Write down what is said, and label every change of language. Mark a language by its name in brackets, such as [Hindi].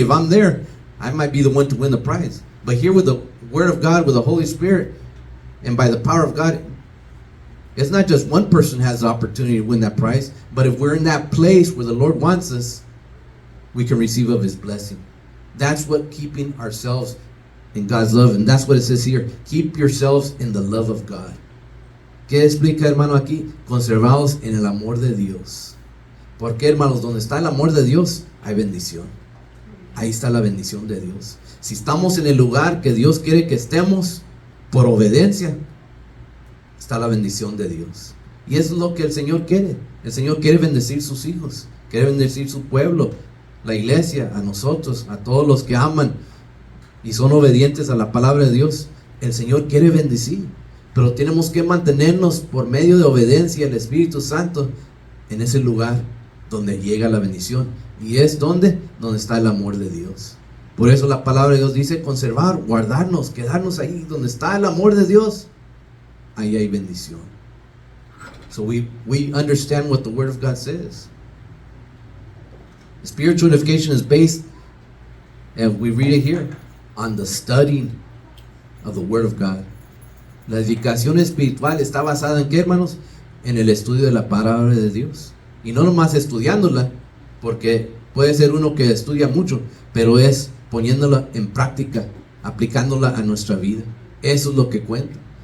[English] If I'm there, I might be the one to win the prize. But here with the Word of God, with the Holy Spirit, and by the power of God, it's not just one person has the opportunity to win that prize, but if we're in that place where the Lord wants us, we can receive of His blessing. That's what keeping ourselves in God's love, and that's what it says here. Keep yourselves in the love of God. [Spanish] ¿Qué explica, hermano, aquí? Conservados en el amor de Dios. Porque, hermanos, donde está el amor de Dios, hay bendición. Ahí está la bendición de Dios. Si estamos en el lugar que Dios quiere que estemos, por obediencia, está la bendición de Dios. Y eso es lo que el Señor quiere, El Señor quiere bendecir sus hijos, quiere bendecir su pueblo, la iglesia, a nosotros, a todos los que aman y son obedientes a la palabra de Dios. El Señor quiere bendecir, pero tenemos que mantenernos por medio de obediencia al Espíritu Santo en ese lugar donde llega la bendición. Y es donde está el amor de Dios. Por eso la palabra de Dios dice conservar, guardarnos, quedarnos ahí donde está el amor de Dios. Ahí hay bendición. [English] So we understand what the Word of God says. Spiritual edification is based, and we read it here, on the studying of the Word of God. [Spanish] La edificación espiritual está basada en ¿qué, hermanos? En el estudio de la palabra de Dios. Y no nomás estudiándola, porque puede ser uno que estudia mucho, pero es poniéndola en práctica, aplicándola a nuestra vida. Eso es lo que cuenta.